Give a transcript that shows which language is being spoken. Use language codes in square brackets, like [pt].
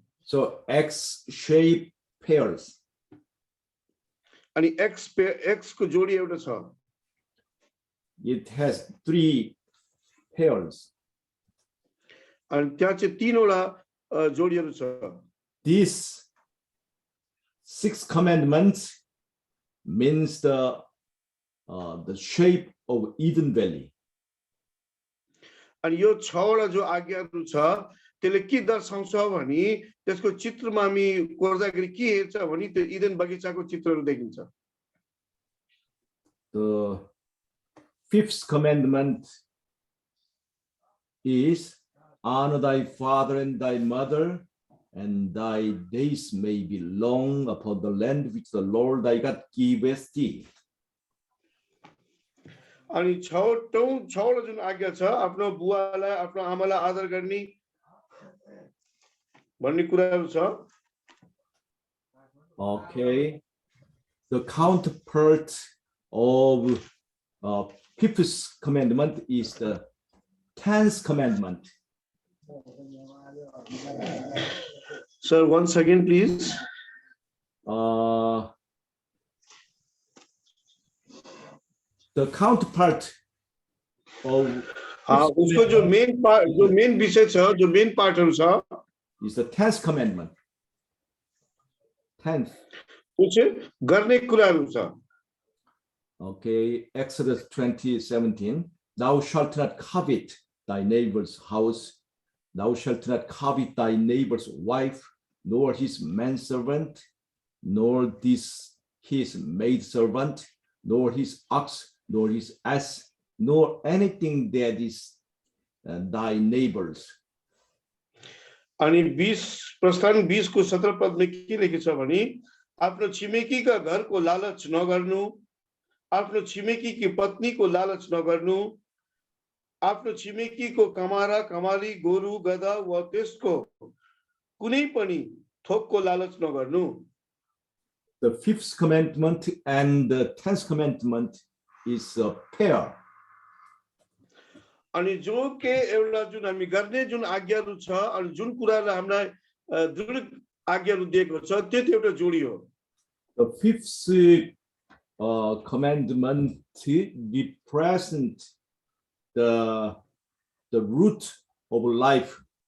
[en] So X shape pairs. [ne] अनि x को जोडी एउटा छ। [en] It has 3 pairs. [ne] अनि त्यहाँ चाहिँ 3 वटा जोडीहरू छ। [en] These 6 commandments means the shape of Eden Valley. [ne] अनि यो 6 वटा जो आज्ञाहरू छ त्यसले के दर्शाउँछ भने त्यसको चित्रमा हामी कोर्दाखेरि के हेर्छ भने त्यो इदेन बगैँचाको चित्रहरू देखिन्छ। [en] The 5th commandment is honor thy father and thy mother, and thy days may be long upon the land which the Lord thy God giveth thee. [ne] अनि 6 वटा जुन आज्ञा छ आफ्नो बुवालाई आफ्नो आमालाई आदर गर्ने भन्ने कुराहरू छ। [en] Okay, the counterpart of 5th commandment is the 10th commandment. Sir, once again, please. The counterpart of [ne] उसको जो मेन विषय छ जो मेन पार्टहरु छ [en] is the 10th commandment. 10th. [ne] त्यो चाहिँ गर्ने कुराहरु छ। [en] Okay, Exodus 20:17. Thou shalt not covet thy neighbor's house. Thou shalt not covet thy neighbor's wife, nor his manservant, nor his maidservant, nor his ox, nor his ass, nor anything that is thy neighbor's. [ne] अनि 20 प्रस्थान 20 को 17 पद में के लेखेको छ भने आफ्नो छिमेकीका घरको लालच नगर्नु, आफ्नो छिमेकीकी पत्नीको लालच नगर्नु, आफ्नो छिमेकीको कमारा कमाली गोरु गधा वा त्यसको कुनै पनि थोकको लालच नगर्नु। [en] The fifth commandment and the 10th commandment is a pair. [ne] अनि जो के एउटा जुन हामी गर्ने जुन आज्ञाहरू छ अनि जुन कुरालाई हामीलाई दृढ आज्ञाहरू दिएको छ त्यो एउटा जोडी हो। [en] The fifth commandment represent the root of life.